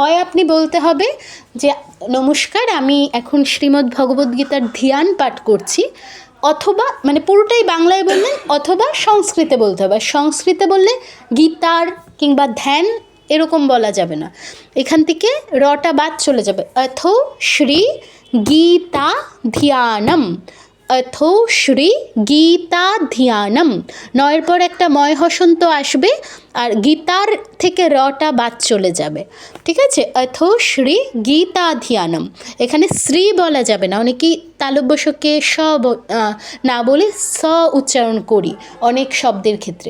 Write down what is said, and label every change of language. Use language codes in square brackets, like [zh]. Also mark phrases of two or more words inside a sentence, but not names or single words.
[bn] হয় আপনি বলতে হবে যে নমস্কার, আমি এখন শ্রীমদ্ ভগবদ্গীতার ধ্যান পাঠ করছি, অথবা মানে পুরোটাই বাংলায় বললেন, অথবা সংস্কৃতে বলতে হবে। সংস্কৃতে বললে গীতার কিংবা ধ্যান এরকম বলা যাবে না, এখান থেকে রটা বাদ চলে যাবে। [sa] অথ শ্রী গীতা ধ্যানম, अथो श्री गीता ध्यानम। [bn] নয়ের পর একটা ময় হসন্ত আসবে আর গীতার থেকে রটা বাদ চলে যাবে, ঠিক আছে। [sa] অথো শ্রী গীতা ধ্যানম, [bn] এখানে শ্রী বলা যাবে না, অনেকেই তালব্যশকে না বলে স উচ্চারণ করি অনেক শব্দের ক্ষেত্রে।